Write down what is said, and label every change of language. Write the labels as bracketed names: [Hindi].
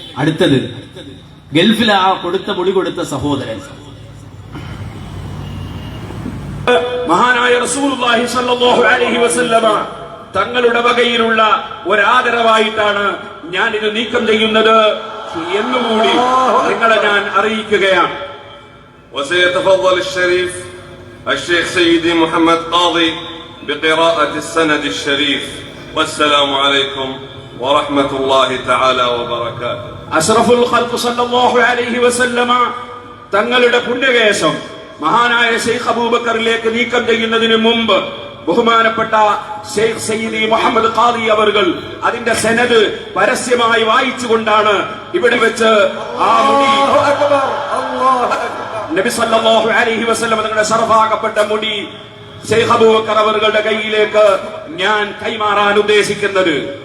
[Malayalam] അടുത്തത് ഗൾഫിൽ ആ കൊടുത്ത മുടി കൊടുത്ത സഹോദരൻ. മഹാനായ റസൂലുള്ളാഹി സ്വല്ലല്ലാഹു അലൈഹി വസല്ലമ തങ്ങളുടെ വകയിലുള്ള ഒരാദരവായിട്ടാണ് ഞാൻ ഇത് നീക്കം ചെയ്യുന്നത് എന്നുകൂടി നിങ്ങളെ ഞാൻ അറിയിക്കുകയാണ്. [Arabic] وسيتفضل الشريف الشيخ سيدي محمد قاضي بقراءة السند الشريف. والسلام عليكم ورحمة الله تعالى وبركاته. [Malayalam] അഷ്റഫുൽ ഖൽഖ് സല്ലല്ലാഹു അലൈഹി വസല്ലമ തങ്ങളുടെ പുണ്യകേശം മഹാനായ ഷെയ്ഖ് അബൂബക്കറിലേക്ക് നീക്കം ചെയ്യുന്നതിന് മുമ്പ് ബഹുമാനപ്പെട്ട ഷെയ്ഖ് സയ്യിദി മുഹമ്മദ് ഖാദി അവർകൾ അതിന്റെ സനദ് പരസ്യമായി വായിച്ചുകൊണ്ടാണ് ഇവിടെ വെച്ച് ആ മുടി നബി സല്ലല്ലാഹു അലൈഹി വസല്ലം തങ്ങളുടെ ശറഫാക്കപ്പെട്ട മുടി ഷെയ്ഖ് അബൂബക്കർ അവരുടെ കയ്യിലേക്ക് ഞാൻ കൈമാറാൻ ഉദ്ദേശിക്കുന്നത്.